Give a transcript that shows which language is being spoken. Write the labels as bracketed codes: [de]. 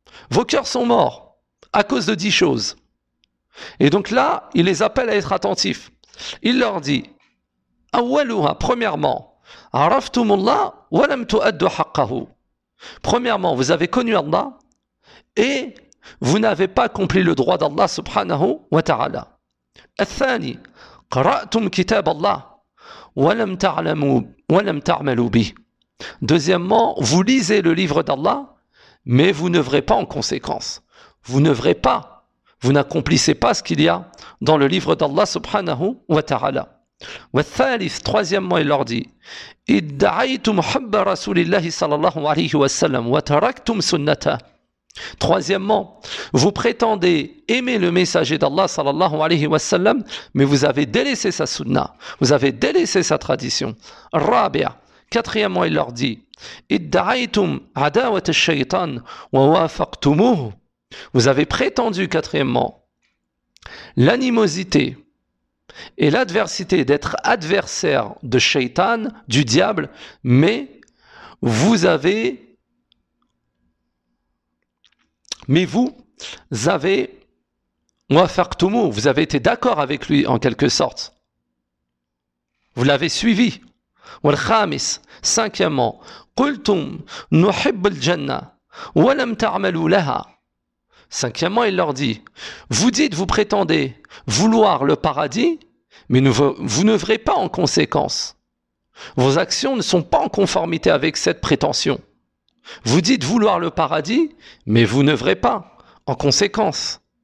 [fr] Vos cœurs sont morts à cause de 10 choses. Et donc là, il les appelle à être attentifs. Il leur dit, Awwaluha, premièrement, [ar] araftumullah wa lam tu'addu haqqahu. [fr] Premièrement, vous avez connu Allah et vous n'avez pas accompli le droit d'Allah subhanahu wa ta'ala. [ar] الثاني قرأتم كتاب الله ولم تعلموا ولم تعملوا به. [fr] Deuxièmement, vous lisez le livre d'Allah, mais vous n'œuvrez pas en conséquence. Vous n'œuvrez pas, vous n'accomplissez pas ce qu'il y a dans le livre d'Allah subhanahu wa ta'ala. [ar] والثالث, [fr] troisièmement, il leur dit, [ar] ادعيتم حب رسول الله صلى الله عليه وسلم وتركتم سنته. [fr] Troisièmement, vous prétendez aimer le messager d'Allah sallallahu alayhi wa sallam, mais vous avez délaissé sa sunna, vous avez délaissé sa tradition. [ar] Rabia, [fr] quatrièmement, il leur dit, [ar] ادعيتم عداوة الشيطان ووافقتموه. [fr] Vous avez prétendu, quatrièmement, l'animosité et l'adversité d'être adversaire de shaitan, du diable, mais vous avez Mais vous avez été d'accord avec lui en quelque sorte. Vous l'avez suivi. [ar] والخامس, [fr] cinquièmement, [ar] قلتم نحب الجنة ولم تعملوا لها. [fr] Cinquièmement, il leur dit, vous dites, vous prétendez vouloir le paradis, mais vous n'œuvrez pas en conséquence. Vos actions ne sont pas en conformité avec cette prétention. Vous dites vouloir le paradis, mais vous n'œuvrez pas en conséquence.